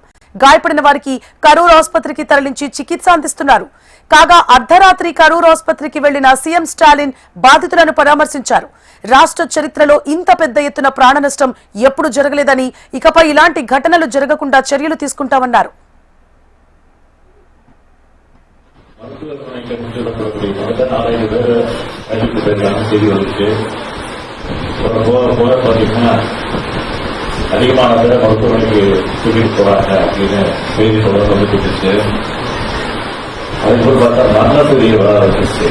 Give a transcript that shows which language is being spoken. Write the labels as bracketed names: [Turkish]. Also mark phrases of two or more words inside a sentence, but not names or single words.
[Telugu] గాయపడిన వారికి కరూర్ ఆసుపత్రికి తరలించి చికిత్స అందిస్తున్నారు. కాగా అర్ధరాత్రి కరూర్ ఆసుపత్రికి వెళ్లిన సీఎం స్టాలిన్ బాధితులను పరామర్శించారు. రాష్ట్ర చరిత్రలో ఇంత పెద్ద ఎత్తున ప్రాణ నష్టం ఎప్పుడు జరగలేదని, ఇకపై ఇలాంటి ఘటనలు జరగకుండా చర్యలు తీసుకుంటామన్నారు. [Tamil] அதிகமான பேரை மருத்துவமனைக்கு தூக்கிட்டு போறாங்க அப்படின்னு செய்தி தொடர்ந்து வந்துட்டு அதுக்கு பார்த்தா மரணத்துடைய வர ஆரம்பிச்சு.